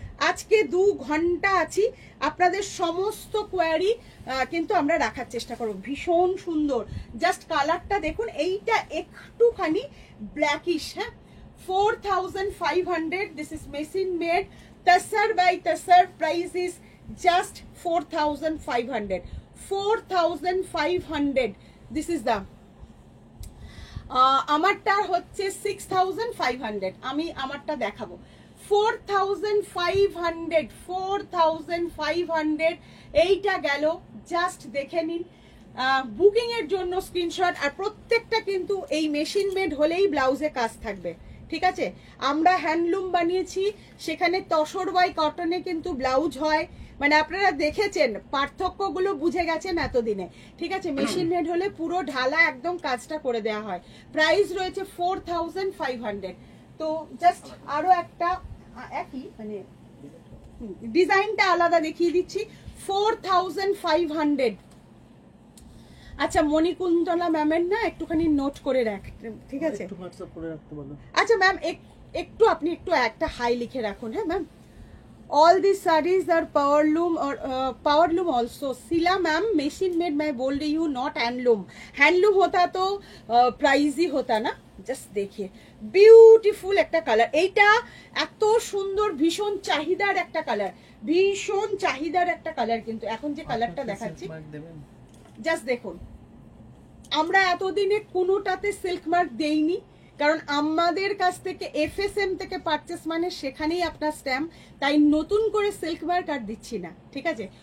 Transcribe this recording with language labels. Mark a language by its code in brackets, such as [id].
[bn] আজকে 2 ঘন্টা আছি, আপনাদের সমস্ত কোয়ারি কিন্তু আমরা রাখার চেষ্টা করব। ভীষণ সুন্দর, জাস্ট কালারটা দেখুন, এইটা একটুখানি ব্ল্যাকিশ, হ্যাঁ, 4500। [en] This is machine made tasar by tasar, price is just 4500। 4500, this is the [bn] আমারটা হচ্ছে [en] 6500। [bn] আমি আমারটা দেখাবো 4500। 4500 এইটা গেল, জাস্ট দেখে নিন। বুকিং এর জন্য স্ক্রিনশট, আর প্রত্যেকটা কিন্তু এই মেশিন মেড হলেই ব্লাউজে কাজ থাকবে, ঠিক আছে। আমরা হ্যান্ডলুম বানিয়েছি, সেখানে তসর বাই কটনে কিন্তু ব্লাউজ হয়, মানে আপনারা দেখেছেন, পার্থক্যগুলো বুঝে গেছেন এতদিনে, ঠিক আছে। মেশিন মেড হলে পুরো ঢালা একদম কাজটা করে দেওয়া হয়। প্রাইস রয়েছে 4500। তো জাস্ট আরো একটা একই মানে ডিজাইনটা আলাদা দেখিয়ে দিচ্ছি, 4500। আচ্ছা মণিকুন্তলা ম্যামের না একটুখানি নোট করে রাখ, ঠিক আছে, একটু হোয়াটসঅ্যাপ করে রাখতে বলো। আচ্ছা ম্যাম একটু আপনি একটু একটা হাই লিখে রাখুন, হ্যাঁ ma'am. [en] all these sarees are power loom or power loom also. Sila ma'am machine made [hi] मैं बोल रही हूँ, [en] not handloom. [hi] Handloom होता तो प्राइजी होता ना। [bn] Just [hi] देखिए [bn] বিউটিফুল একটা কালার, এইটা এত সুন্দর, ভীষণ চাহিদার একটা কালার, ভীষণ চাহিদার একটা কালার। কিন্তু এখন যে কালারটা দেখাচ্ছি জাস্ট দেখুন, আমরা এতদিনে কোনোটাতে সিল্ক মার্ক দেইনি, কারণ আমাদের কাছ থেকে এফএসএম থেকে পারচেস মানে সেখানেই আপনার স্ট্যাম্প, তাই নতুন করে সিল্ক মার্ক আর দিচ্ছি না, ঠিক আছে?